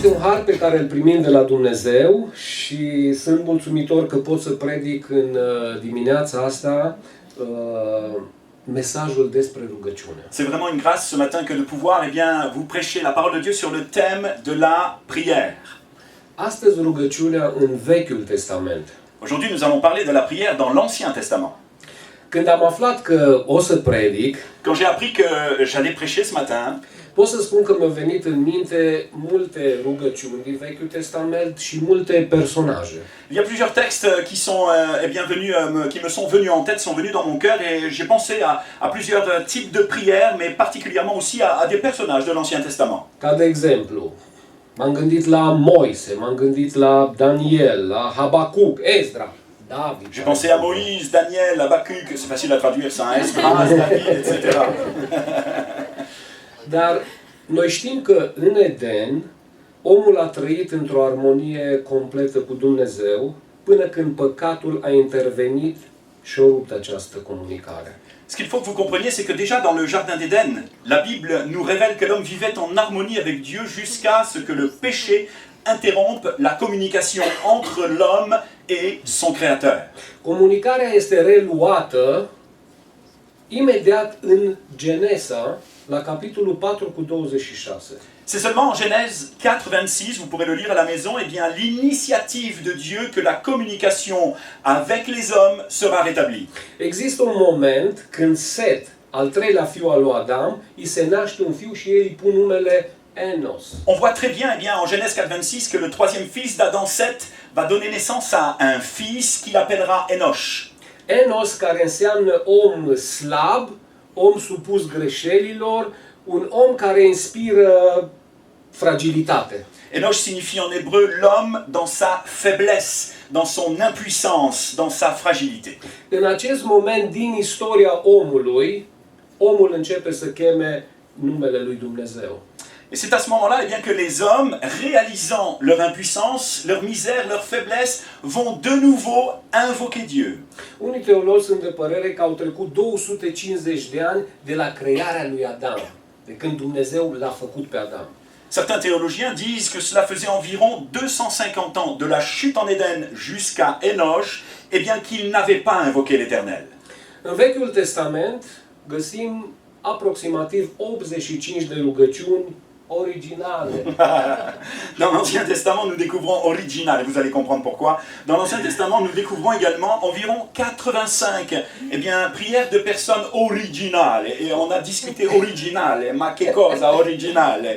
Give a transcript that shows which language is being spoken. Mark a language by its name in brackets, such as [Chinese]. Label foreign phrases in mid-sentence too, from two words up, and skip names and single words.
[Romanian] har pe care îl primim de la Dumnezeu și sunt mulțumitor că pot să predic în dimineața asta mesajul despre rugăciune. [French] C'est vraiment une grâce ce matin que de pouvoir vous prêcher la parole de Dieu sur le thème de la prière. [Romanian] Astăzi rugăciunea în Vechiul Testament. [French] Aujourd'hui, nous allons parler de la prière dans l'Ancien Testament. [Romanian] Când am aflat că o să predic, [French] quand j'ai appris que j'allais prêcher ce matin, [Romanian] pot să spun că mi-au venit în minte multe rugăciuni din Vechiul Testament și multe personaje. [French] Il y a plusieurs textes qui sont qui me sont venus en tête, sont venus dans mon cœur et j'ai pensé à plusieurs types de prières, mais particulièrement aussi à des personnages de l'Ancien Testament. [Romanian] Ca de exemplu, m-am gândit la Moise, m-am gândit la Daniel, la Habacuc, Ezra, David. [French] J'ai pensé à Moïse, Daniel, Habacuc, c'est facile à traduire ça, Esdras, David, etc. [Romanian] Dar noi știm că în Eden omul a trăit într-o armonie completă cu Dumnezeu până când păcatul a intervenit și a rupt această comunicare. [French] Ce qu'il faut que vous compreniez, c'est que déjà dans le jardin d'Éden, la Bible nous révèle que l'homme vivait en harmonie avec Dieu jusqu'à ce que le péché interrompe la communication entre l'homme et son Créateur. [Romanian] Comunicarea este reluată imediat în Genesa, la capitolul 4 cu 26. [French] C'est seulement en Genèse 4:26, vous pourrez le lire à la maison, et bien l'initiative de Dieu que la communication avec les hommes sera rétablie. [Romanian] Există un moment când Set, al treilea fiu al lui Adam, îi se naște un fiu și ei îi pun numele Enos. [French] On voit très bien, en Genèse 4:26, que le troisième fils d'Adam, Seth, va donner naissance à un fils qu'il appellera Enoch. [Romanian] Enos, care înseamnă om slab, om supus greșelilor, un om care inspiră fragilitate. [French] Enoch signifie en hébreu l'homme dans sa faiblesse, dans son impuissance, dans sa fragilité. [Romanian] În acest moment din istoria omului, omul începe să cheme numele lui Dumnezeu. [French] Et c'est à ce moment-là que les hommes, réalisant leur impuissance, leur misère, leur faiblesse, vont de nouveau invoquer Dieu. [Romanian] Unii teologi sunt de părere că au trecut 250 de ani de la crearea lui Adam, de când Dumnezeu l-a făcut pe Adam. [French] Certains théologiens disent que cela faisait environ 250 ans de la chute en Éden jusqu'à Enoch, et bien qu'il n'avait pas invoqué l'Éternel. [Romanian] În Vechiul Testament găsim aproximativ 85 de rugăciuni originale. [French] Dans l'Ancien Testament, nous découvrons original, et vous allez comprendre pourquoi. Dans l'Ancien Testament, nous découvrons également environ 85 prières de personnes originales. Et on a discuté originale, [Italian] ma che cosa originale.